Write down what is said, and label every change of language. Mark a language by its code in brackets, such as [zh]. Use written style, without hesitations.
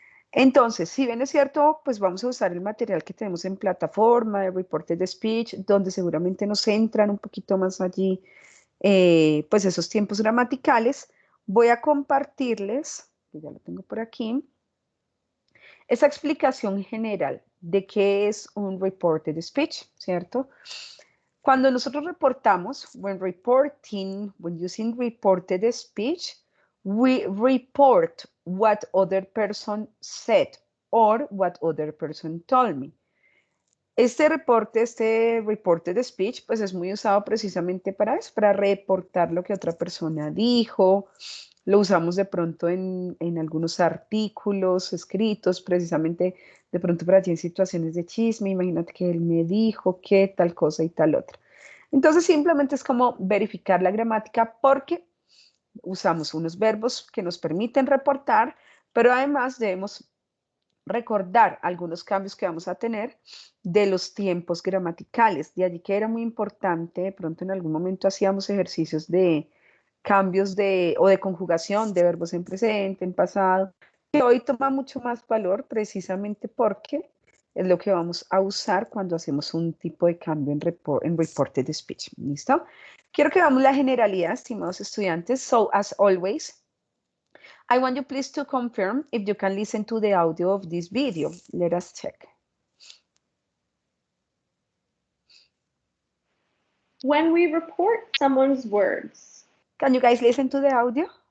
[es] Entonces, si bien es cierto, pues vamos a usar el material que tenemos en plataforma de reportes de speech, donde seguramente nos centran un poquito más allí pues esos tiempos gramaticales, voy a compartirles, que ya lo tengo por aquí, esa explicación general de qué es un reported speech, ¿cierto? Cuando nosotros reportamos, [en] when using reported speech, we report what other person said or what other person told me. [es] Este reporte de speech, pues es muy usado precisamente para eso, para reportar lo que otra persona dijo. Lo usamos de pronto en algunos artículos escritos, precisamente de pronto para ti en situaciones de chisme. Imagínate que él me dijo que tal cosa y tal otra. Entonces simplemente es como verificar la gramática porque usamos unos verbos que nos permiten reportar, pero además debemos recordar algunos cambios que vamos a tener de los tiempos gramaticales. De allí que era muy importante, de pronto en algún momento hacíamos ejercicios de cambios o de conjugación de verbos en presente, en pasado, que hoy toma mucho más valor precisamente porque es lo que vamos a usar cuando hacemos un tipo de cambio en reported speech. ¿Listo? Quiero que veamos la generalidad, estimados estudiantes. [en] So, as always, I want you please to confirm if you can listen to the audio of this video. Let us check. When we report someone's words. Can you guys listen to the audio?